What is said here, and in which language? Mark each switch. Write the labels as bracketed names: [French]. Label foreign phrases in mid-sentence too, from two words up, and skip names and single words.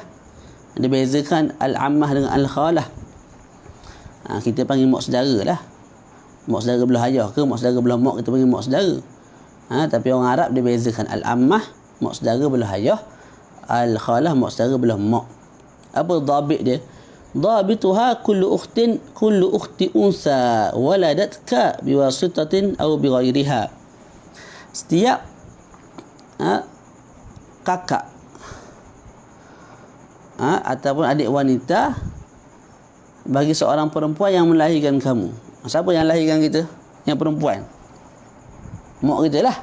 [Malay] Dibezakan al-ammah dengan al-khalah. Kita panggil mak saudara lah. Mak saudara belah ayah ke mak saudara belah mak, kita panggil mak saudara. Tapi orang Arab dia bezakan al-ammah, mak saudara belah ayah, al-khalah, mak saudara belah mak. Apa dhabit dia? [Arabic] ضابطها كل أخت أنثى ولدتك بواسطة أو بغيرها. [Malay] Setiap kakak ataupun adik wanita bagi seorang perempuan yang melahirkan kamu. Siapa yang lahirkan kita? Yang perempuan. Mak kita lah.